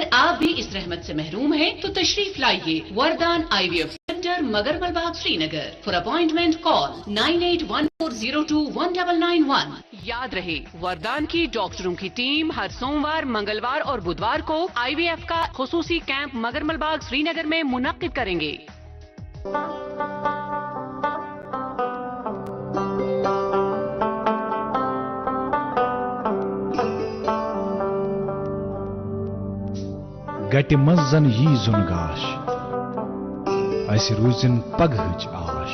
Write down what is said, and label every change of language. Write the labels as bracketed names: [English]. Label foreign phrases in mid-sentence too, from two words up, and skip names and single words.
[Urdu] آپ بھی اس رحمت سے محروم ہیں تو تشریف لائیے وردان [English] IVF centre [Urdu] مگرمل باغ سری نگر. [English] for appointment call 9814021991. [Urdu] یاد رہے, وردان کی ڈاکٹروں کی ٹیم ہر سوموار, منگلوار اور بدوار کو IVF کا خصوصی کیمپ مگرمل باغ سری نگر میں منعقد کریں گے. [Kashmiri] گٹہِ منٛز زن یی زُن گاش, اسہِ روٗزِن پگہٕچ آش.